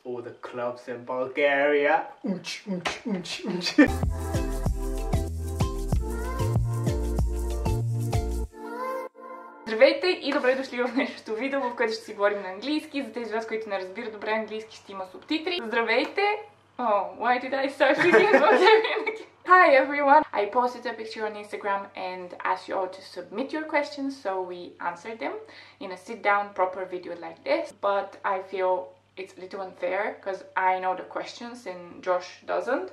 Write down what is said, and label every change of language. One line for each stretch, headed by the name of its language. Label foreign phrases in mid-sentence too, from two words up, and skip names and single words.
English: all the clubs in Bulgaria.
Bulgarian: Здравейте и добре дошли в днешното видео, в което ще си говорим на английски. За тези вас, които не разбират добре английски, ще има субтитри. Здравейте!
English: Oh, why did I start speaking? Hi everyone! I posted a picture on Instagram and asked you all to submit your questions, so we answered them in a sit-down proper video like this. But I feel it's a little unfair because I know the questions and Josh doesn't.